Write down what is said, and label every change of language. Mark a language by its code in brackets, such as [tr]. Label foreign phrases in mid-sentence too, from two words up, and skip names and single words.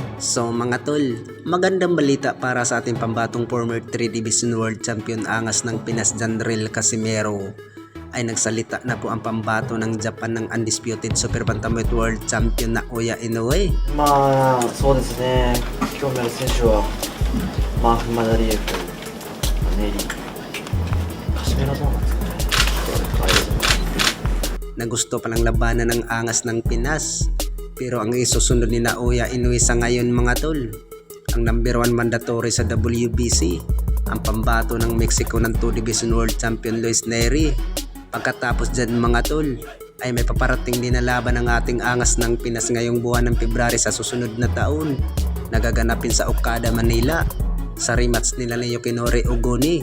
[tl] So mga tol, magandang balita para sa ating pambatong [en] former 3 Division World Champion [tl] angas ng Pinas Jandrel Casimero. Ay nagsalita na po ang pambato ng Japan ng [en] undisputed super bantamweight world champion [tl] na Oya Inoue. [ja] そうですね、興味ある選手はフマダリエフ、ネリ、カシメロどうなんですかね。 [tl] Na gusto palang labanan ng angas ng Pinas. Pero ang isusunod ni Naoya Inoue sa ngayon mga tol, ang [en] number 1 mandatory [tl] sa WBC, ang pambato ng Mexico ng [en] 2 Division World Champion [tl] Luis Nery. Pagkatapos dyan mga tol, ay may paparating din na laban ng ating angas ng Pinas ngayong buwan ng February sa susunod na taon, nagaganapin sa Okada, Manila, sa rematch nila ni Yoshinori Ogoni.